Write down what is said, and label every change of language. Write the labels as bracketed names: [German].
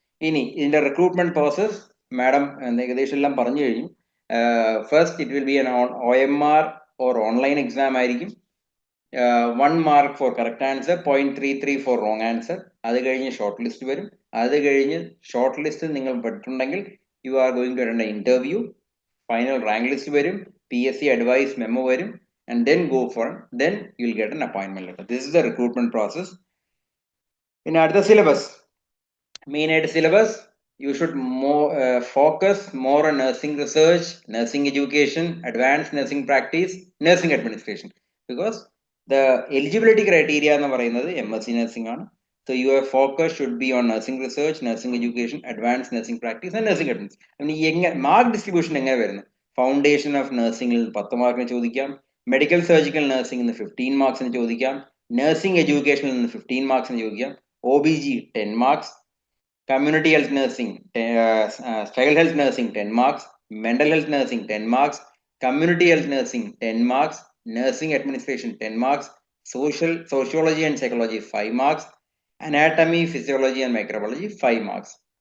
[Malayalam] ഇനി ഇതിന്റെ recruitment process madam ഏകദേശം എല്ലാം പറഞ്ഞു കഴിഞ്ഞു. [English] First it will be an OMR or online exam ആയിരിക്കും. 1 mark for correct answer, 0.33 for wrong answer. [Malayalam] അത് കഴിഞ്ഞ് ഷോർട്ട് ലിസ്റ്റ് വരും. അത് കഴിഞ്ഞ് ഷോർട്ട് ലിസ്റ്റ് നിങ്ങൾ പെട്ടിട്ടുണ്ടെങ്കിൽ [English] You are going to attend interview. [Malayalam] Final rank list വരും, PSC അഡ്വൈസ് മെമ്മോ വരും, [English] and then then you'll get an appointment letter. This is the recruitment process. In [Malayalam] അടുത്ത syllabus, main ആയിട്ട് syllabus, [English] you should focus more on nursing research, nursing education, advanced nursing practice, nursing administration, because the eligibility criteria [Malayalam] എന്ന് പറയുന്നത് [English] MSc nursing ആണ്. So your focus should be on nursing research, nursing education, advanced nursing practice and nursing administration. [Malayalam] Mark distribution എങ്ങനെ വരുന്നു? Foundation of നഴ്സിംഗിൽ 10 മാർക്കിന് ചോദിക്കാം, medical surgical നഴ്സിംഗിൽ നിന്ന് 15 മാർക്സിന് ചോദിക്കാം, nursing എഡ്യൂക്കേഷനിൽ നിന്ന് 15 മാർക്സിന് ചോദിക്കാം, OBG 10 marks, community health nursing, child health nursing 10 marks, mental health nursing 10 marks, community health nursing 10 marks, nursing administration 10 marks, sociology and psychology 5 marks, anatomy, physiology and microbiology 5 marks.